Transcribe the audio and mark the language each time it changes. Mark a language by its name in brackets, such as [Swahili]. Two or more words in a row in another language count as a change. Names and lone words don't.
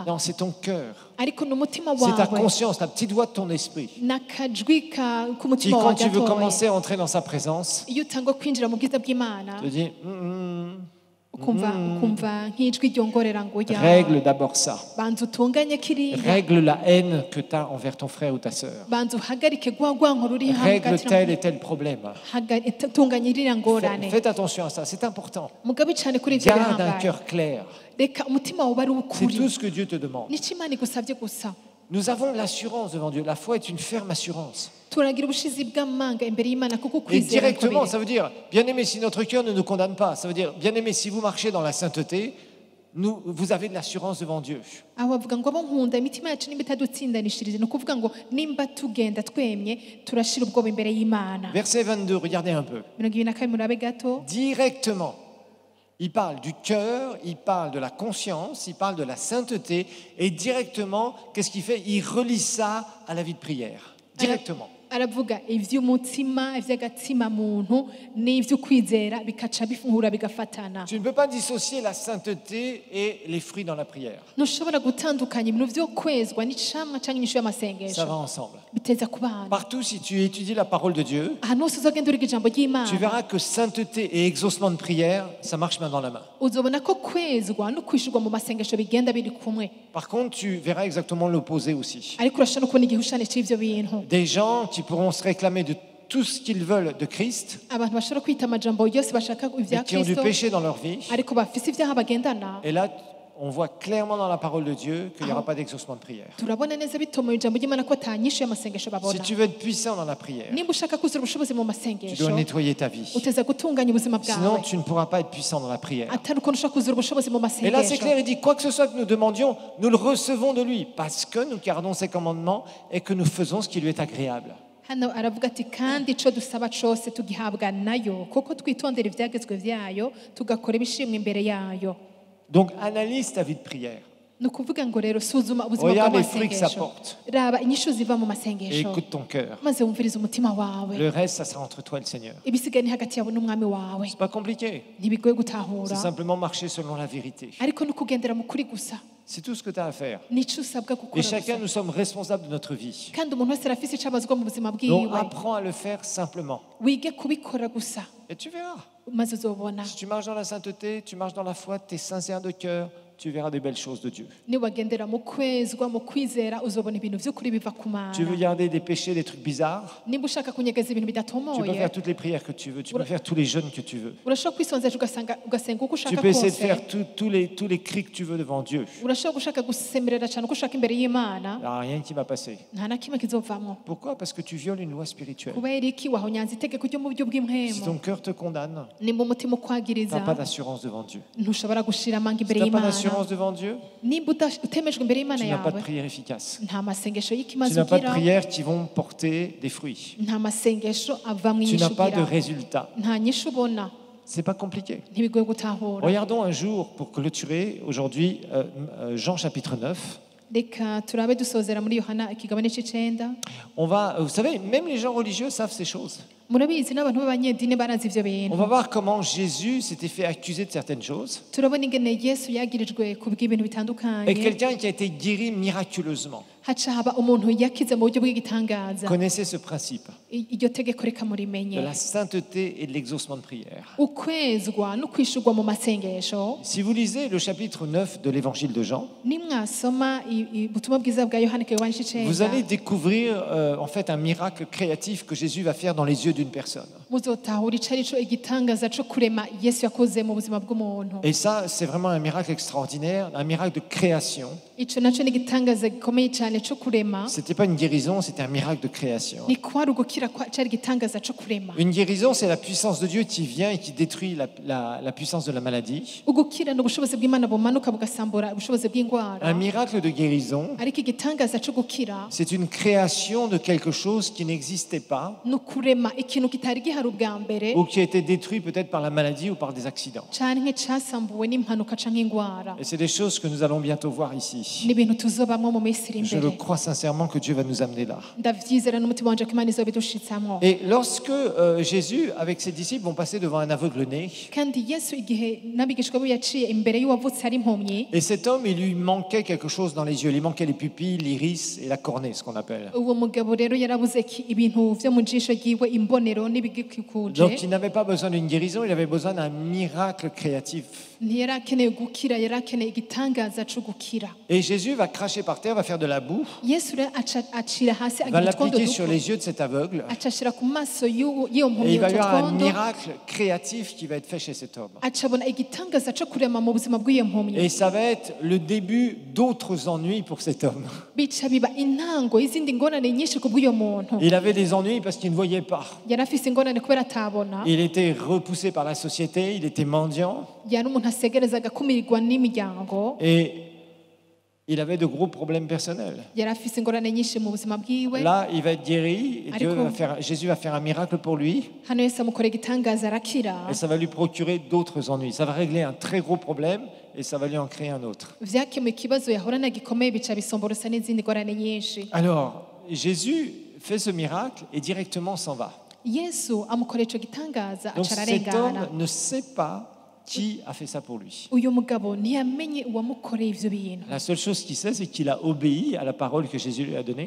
[French] Non, c'est ton cœur. [Rundi] ariko ni umutima [French] C'est ta [Rundi] wawe [French] conscience, la petite voix de ton esprit. [Rundi] n'akajwi [French] Qui, [Rundi] k'umutima [French] quand [Rundi] wawe [French] tu veux [Rundi] gatoya [French] commencer à entrer dans sa présence, [Rundi] iyo utangwa kwinjira mu bwiza bw'imana [French] te dis, [Rundi] ukumva nk'ijwi ryongorera ngo ya [French] règle d'abord ça. [Rundi] banza utunganye kiriya [French] Règle la haine que tu as envers ton frère ou ta sœur. [Rundi] banza uhagarike rwa rwanko ruri [French] Règle tel et tel problème. [Rundi] tunganye iriya ngorane [French] Faites attention à ça, c'est important. [Rundi] mugabe cyane kuri ibyo [French] Garde un [Rundi] bihambaye [French] cœur clair. [Rundi] reka umutima wawe ari [French] C'est [Rundi] ukuri [French] tout ce que Dieu te demande. [Rundi] nicyo imana igusabye gusa [French] Nous avons l'assurance devant Dieu. La foi est une ferme assurance. [Rundi] turagira ubushizi bw'amanga imbere y'imana kuko [French] Et [Rundi] kwizera [French] directement, [Rundi] kubiri [French] ça veut dire, bien-aimé, si notre cœur ne nous condamne pas, ça veut dire, bien-aimé, si vous marchez dans la sainteté, vous avez de l'assurance devant Dieu. [Rundi] aho bavuga ngo abo nkunda imitima yacu nimba itadutsindanishirije ni ukuvuga ngo nimba tugenda twemye turashira ubwoba imbere y'imana [French] Verset 22, regardez un peu. [Rundi] 22 murabe gato [French] Directement, il parle du cœur, il parle de la conscience, il parle de la sainteté, et directement, qu'est-ce qu'il fait? Il relie ça à la vie de prière. Directement. [Rundi] aravuga iby'umutima iby'agatima muntu n'iby'ukwizera bikaca bifungura bigafatana [French] Tu ne peux pas dissocier la sainteté et les fruits dans la prière. [Rundi] ntushobora gutandukanya ibintu byo kwezwa n'icamwa cyangwa inyishu [French] Ça [Rundi] y'amasengesho [French] va ensemble. [Rundi] biteza ku bana [French] Partout, si tu étudies la parole de Dieu, [Rundi] ahantu hose uzagenda uriga ijambo [French] tu [Rundi] ry'imana [French] verras que sainteté et exaucement de prière, ça marche main dans la main. [Rundi] uzobona ko kwezwa no kwishurwa mu masengesho bigenda biri kumwe [French] Par contre, tu verras exactement l'opposé aussi. [Rundi] ariko urashobora no kubona igihushane cy'ibyo bintu [French] Des gens qui pourront se réclamer de tout ce qu'ils veulent de Christ, [Rundi] abantu bashobora kwita amajambo yose bashaka ibya [French] mais qui ont du [Rundi] kristo [French] péché dans leur vie. [Rundi] ariko bafise ibyaha bagendana. [French] Et là, on voit clairement dans la parole de Dieu qu'il n'y aura pas d'exaucement de prière. [Rundi] turabona neza bitomoye ijambo ry'Imana ko atanyishu y'amasengesho [French] Si [Rundi] babona. [French] tu veux être puissant dans la prière, [Rundi] nimba ushaka kuzura ubushobozi mu [French] tu [Rundi] masengesho [French] dois nettoyer ta vie. [Rundi] uteza gutunganya ubuzima [French] Sinon, [Rundi] bwawe, [French] tu ne pourras pas être puissant dans la prière. [Rundi] atari ukuntu ushaka kuzura ubushobozi mu [French] Et là, c'est [Rundi] masengesho. [French] clair, il dit, quoi que ce soit que nous demandions, nous le recevons de lui, parce que nous gardons ses commandements et que nous faisons ce qui lui est agréable. [Rundi] hano aravuga ati kandi ico dusaba cose tugihabwa nayo kuko twitondera ivyagezwe vyayo tugakora ibishimwa imbere yayo. [French] Donc, analyse ta vie de prière. [Rundi] ni ukuvuga ngo rero suzuma ubuzima [French] Regarde les fruits que ça [Rundi] bw'amasengesho, [French] porte [Rundi] raba inyishu ziva mu [French] et [Rundi] masengesho, [French] écoute ton cœur. [Rundi] maze wumvirize umutima wawe. [French] Le reste, ça sera entre toi et le Seigneur. [Rundi] ibisigaye ni hagati yawe n'umwami wawe, [French] C'est pas compliqué. [Rundi] ntibigoye [French] C'est [Rundi] gutahura [French] simplement marcher selon la vérité. [Rundi] ariko ni ukugendera mu kuri gusa, [French] C'est tout ce que tu as à faire. [Rundi] nico usabwa [French] Et [Rundi] gukora [French] chacun, [Rundi] gusa. [French] nous sommes responsables de notre vie. [Rundi] kandi umuntu wese arafise ico abazwa mu buzima [French] Donc, [Rundi] bwiwe, [French] apprends à le faire simplement. [Rundi] wige kubikora gusa [French] Et tu verras. [Rundi] maze uzobona. [French] Si tu marches dans la sainteté, tu marches dans la foi, tu es sincère de cœur, tu verras des belles choses de Dieu. [Rundi] niwagendera mu kwezwa mu kwizera uzobona ibintu vy'ukuri biva ku [French] Tu veux [Rundi] Mana. [French] garder des péchés, des trucs bizarres, [Rundi] nimba ushaka kunyegeza ibintu [French] tu peux [Rundi] bidatomoye, [French] faire toutes les prières que tu veux, tu peux faire tous les jeûnes que tu veux. [Rundi] urashobora kwisonzesha ugasenga uko [French] Tu [Rundi] ushaka [French] peux essayer de [Rundi] kose, [French] faire tous les cris que tu veux devant Dieu. [Rundi] urashobora gushaka gusemerera cyane uko ushaka imbere y'Imana, [French] Il n'y a rien qui va passer. [Rundi] nta na kimwe kizovamwo. [French] Pourquoi? Parce que tu violes une loi spirituelle. [Rundi] kubera iki wahonyanza itegeko ryo mu buryo [French] Si [Rundi] bw'impwemu? [French] ton cœur te condamne, [Rundi] nimba umutima [French] tu [Rundi] ukwagiriza [French] n'as pas d'assurance devant Dieu. [Rundi] ntushobora gushira amanga [French] Si [Rundi] imbere [French] tu n'as pas [Rundi] y'Imana. [French] d'assurance devant Dieu, [Rundi] nimba utemejwe imbere y'Imana [French] tu n'as pas de [Rundi] yawe, [French] prière efficace. [Rundi] nta masengesho [French] Tu [Rundi] y'ikimazi [French] n'as pas de [Rundi] ugira, [French] prières qui vont porter des fruits. [Rundi] nta masengesho ava mu [French] Tu [Rundi] nyishu [French] n'as pas de [Rundi] ugira, [French] résultat. [Rundi] nta nyishu ubona. [French] C'est pas compliqué. [Rundi] ntibigoye gutahura. [French] Regardons un jour, pour clôturer aujourd'hui, Jean chapitre 9. [Rundi] reka turabe dusozera muri Yohana ikigabane c'icenda. [French] On va, vous savez, même les gens religieux savent ces choses. [Rundi] murabizi n'abantu b'abanyedini barazi ivyo [French] On [Rundi] bintu. [French] va voir comment Jésus s'était fait accuser de certaines choses. [Rundi] turabona ingene Yesu yagirijwe kubw'ibintu [French] Et [Rundi] bitandukanye, [French] quelqu'un qui a été guéri miraculeusement [Rundi] haca haba umuntu yakize mu buryo bw'igitangaza. [French] connaissait ce principe [Rundi] iryo tegeko reka [French] de [Rundi] murimenye, [French] la sainteté et de l'exaucement de prière. [Rundi] ukwezwa no kwishurwa mu masengesho. [French] Si vous lisez le chapitre 9 de l'évangile de Jean, [Rundi] nimwasoma ubutumwa bwiza bwa Yohana ikigabane [French] vous allez [Rundi] c'icenda, [French] découvrir en fait un miracle créatif que Jésus va faire dans les yeux d'une personne. [Rundi] muzotahura ico arico igitangaza co kurema Yesu yakoze mu buzima bw'umuntu. [French] Et ça, c'est vraiment un miracle extraordinaire, un miracle de création. [Rundi] ico naco ni igitangaza gikomeye cyane co kurema. [French] C'était pas une guérison, c'était un miracle de création. [Rundi] ni kwari ugukira cari igitangaza co kurema. [French] Une guérison, c'est la puissance de Dieu qui vient et qui détruit la puissance de la maladie. [Rundi] ugukira ni ubushobozi bw'Imana bumanuka bugasambura ubushobozi [French] Un [Rundi] bw'indwara, [French] miracle de guérison, [Rundi] ariko igitangaza co gukira [French] c'est une création de quelque chose qui n'existait pas [Rundi] ni ukurema ikintu kitari gihari ubwa mbere, [French] ou qui a été détruit peut-être par la maladie ou par des accidents. [Rundi] canke casambuwe n'impanuka canke indwara. [French] Et c'est des choses que nous allons bientôt voir ici. [Rundi] ni ibintu tuzobamwo mu minsi iri [French] Je le [Rundi] imbere. [French] crois sincèrement que Dieu va nous amener là. [Rundi] ndavyizera n'umutima wanje ko Imana izobidushitsamwo. [French] Et lorsque Jésus, avec ses disciples, vont passer devant un aveugle-né, [Rundi] kandi Yesu igihe n'abigishwa be yaciye imbere y'uwavutse ari impumyi, [French] et cet homme, il lui manquait quelque chose dans les yeux. Il lui manquait les pupilles, l'iris et la cornée, ce qu'on appelle. [Rundi] uwo mugabo rero yarabuze ibintu vyo mu jisho ryiwe, imbonero n'ibigikikuje. [French] Donc il n'avait pas besoin d'une guérison, il avait besoin d'un miracle créatif. [Rundi] ntiyari akeneye gukira, yari akeneye igitangaza co gukira. [French] Et Jésus va cracher par terre, va faire de la boue, [Rundi] Yesu rero acira hasi [French] va [Rundi] agira utwondo [French] l'appliquer sur [Rundi] duto, [French] les yeux de cet aveugle, [Rundi] acashira ku maso y'iyo [French] et [Rundi] mpumyi [French] il va y [Rundi] utwo [French] avoir un [Rundi] twondo, [French] miracle créatif qui va être fait chez cet homme. [Rundi] acabona igitangaza co kurema mu buzima bw'iyo mpumyi. [French] Et ça va être le début d'autres ennuis pour cet homme. [Rundi] bica biba intango y'izindi ngorane nyinshi ku bw'uyo muntu. [French] Il avait des ennuis parce qu'il ne voyait pas. [Rundi] yari afise ingorane kubera atabona, [French] Il était repoussé par la société, il était mendiant, [Rundi] yari umuntu asegerezaga kumirirwa n'imiryango, [French] et il avait de gros problèmes personnels. [Rundi] yari afise ingorane nyinshi mu buzima bwiwe. [French] Là, il va être guéri, et Jésus va faire un miracle pour lui, [Rundi] hano Yesu amukorera igitangaza arakira, [French] et ça va lui procurer d'autres ennuis. Ça va régler un très gros problème, et ça va lui en créer un autre. [Rundi] vyakemuye ikibazo yahorana gikomeye, bica bisomborosa n'izindi ngorane nyinshi. [French] Alors, Jésus fait ce miracle et directement s'en va. [Rundi] Yesu amukorera ico gitangaza [French] Donc [Rundi] aca [French] cet [Rundi] ararengana. [French] homme ne sait pas qui a fait ça pour lui. [Rundi] uyu mugabo ntiyamenye uwamukoreye ivyo bintu. [French] La seule chose qu'il sait, c'est qu'il a obéi à la parole que Jésus lui a donnée,